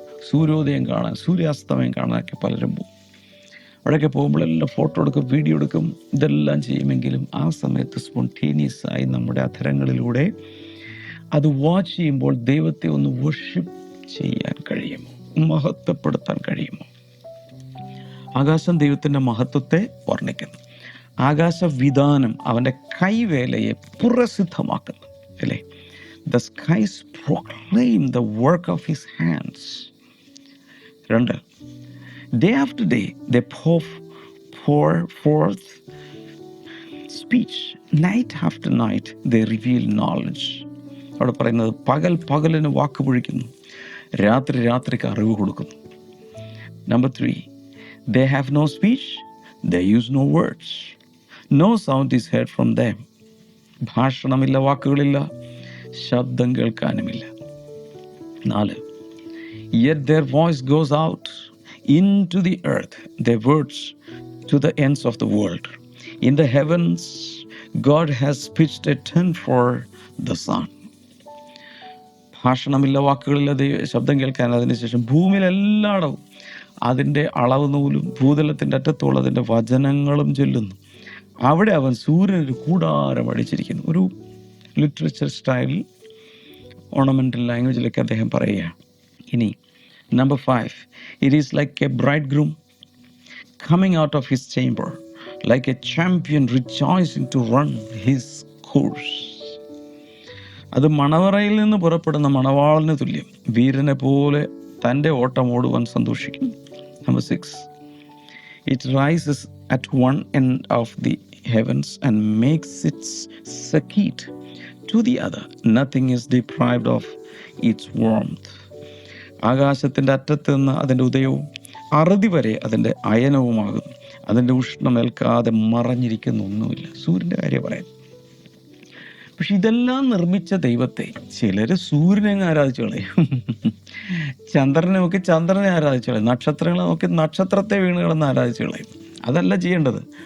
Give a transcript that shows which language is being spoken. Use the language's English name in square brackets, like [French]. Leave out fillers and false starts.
[Malayalam] സൂര്യോദയം കാണാൻ, സൂര്യാസ്തമയം കാണാനൊക്കെ പലരും പോകും. അവിടെയൊക്കെ പോകുമ്പോഴെല്ലാം ഫോട്ടോ എടുക്കും, വീഡിയോ എടുക്കും, ഇതെല്ലാം ചെയ്യുമെങ്കിലും ആ സമയത്ത് സ്പോണ്ടേനിയസ് ആയി നമ്മുടെ അധരങ്ങളിലൂടെ അത് വാച്ച് ചെയ്യുമ്പോൾ ദൈവത്തെ ഒന്ന് വർഷിപ്പ് ചെയ്യാൻ കഴിയുമോ? മഹത്വപ്പെടുത്താൻ കഴിയുമോ? ആകാശം ദൈവത്തിൻ്റെ മഹത്വത്തെ വർണ്ണിക്കുന്നു. ആകാശവിധാനം അവൻ്റെ കൈവേലയെ പ്രസിദ്ധമാക്കുന്നു, അല്ലേ? [English] The skies proclaim the work of his hands. 2, day after day they pour forth speech. Night after night they reveal knowledge. [Malayalam] അവിടെ പറയുന്നത് പകലിന് വാക്ക് പൊഴിക്കുന്നു, രാത്രിക്ക് അറിവ് കൊടുക്കുന്നു. [English] Number 3, they have no speech, they use no words. No sound is heard from them. [Malayalam] ഭാഷണമില്ല, വാക്കുകളില്ല, ശബ്ദം കേൾക്കാനുമില്ല. [English] 4, yet their voice goes out into the earth, their words to the ends of the world. In the heavens God has pitched a tent for the sun. [Malayalam] ഭാഷണമില്ല, വാക്കുകളില്ല, ശബ്ദം കേൾക്കാൻ. അതിനുശേഷം ഭൂമിയിലെല്ലായിടവും അതിൻ്റെ അളവ് നൂലും ഭൂതലത്തിൻ്റെ അറ്റത്തോളം അതിൻ്റെ വചനങ്ങളും ചൊല്ലുന്നു. അവിടെ അവൻ സൂര്യനൊരു കൂടാരം അടിച്ചിരിക്കുന്നു. ഒരു ലിറ്ററേച്ചർ സ്റ്റൈലിൽ, ഓർണമെൻ്റൽ ലാംഗ്വേജിലൊക്കെ അദ്ദേഹം പറയുകയാണ്. [English] ഇനി Number 5, it is like a bridegroom coming out of his chamber, like a champion rejoicing to run his course. [Malayalam] അത് മണവറയിൽ നിന്ന് പുറപ്പെടുന്ന മണവാളന് തുല്യം, വീരനെ പോലെ തൻ്റെ ഓട്ടം ഓടുവാൻ സന്തോഷിക്കുന്നു. [English] Number 6, it rises at one end of the heavens and makes its circuit to the other. Nothing is deprived of its warmth. [Malayalam] ആകാശത്തിൻ്റെ അറ്റത്ത് നിന്ന് അതിൻ്റെ ഉദയവും അറുതി വരെ അതിൻ്റെ അയനവുമാകുന്നു. അതിൻ്റെ ഉഷ്ണം ഏൽക്കാതെ മറഞ്ഞിരിക്കുന്ന ഒന്നുമില്ല. സൂര്യൻ്റെ കാര്യം പറയുന്നു. പക്ഷെ ഇതെല്ലാം നിർമ്മിച്ച ദൈവത്തെ ചിലർ സൂര്യനെ ആരാധിച്ചു കളയും, ചന്ദ്രനെ നോക്കി ചന്ദ്രനെ ആരാധിച്ചു കളയും, നക്ഷത്രങ്ങളെ നോക്കി നക്ഷത്രത്തെ വീണ് കിടന്ന് ആരാധിച്ചു കളയും. അതല്ല ചെയ്യേണ്ടത്.